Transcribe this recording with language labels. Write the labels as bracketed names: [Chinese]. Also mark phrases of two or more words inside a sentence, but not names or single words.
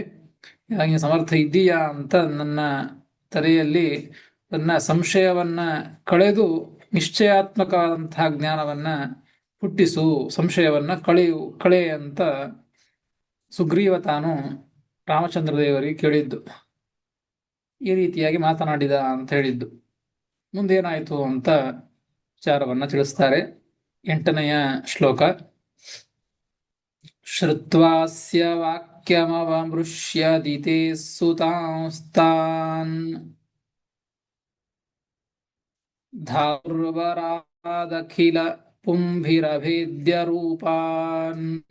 [Kannada] ಹಾಗೆ ಸಮರ್ಥ ಇದ್ದೀಯಾ ಅಂತ ನನ್ನ ತಲೆಯಲ್ಲಿ ನನ್ನ ಸಂಶಯವನ್ನ ಕಳೆದು ನಿಶ್ಚಯಾತ್ಮಕವಾದಂತಹ ಜ್ಞಾನವನ್ನ ಹುಟ್ಟಿಸು, ಸಂಶಯವನ್ನ ಕಳೆ ಅಂತ ಸುಗ್ರೀವ ತಾನು ರಾಮಚಂದ್ರ ದೇವರಿಗೆ ಕೇಳಿದ್ದು. ಈ ರೀತಿಯಾಗಿ ಮಾತನಾಡಿದ ಅಂತ ಹೇಳಿದ್ದು. ಮುಂದೇನಾಯಿತು ಅಂತ ವಿಚಾರವನ್ನ ತಿಳಿಸ್ತಾರೆ. 8ನೆಯ ಶ್ಲೋಕ. [Sanskrit] ಶ್ರುತ್ವಾಸ್ಯ ವಾಕ್ಯಮವಮೃಶ್ಯ ದಿತೆ ಸುತಾಂಸ್ತಾನ್ ಧಾರ್ವರಾದಖಿಲ ಪುಂಭಿರಭೇದ್ಯ ರೂಪಾನ್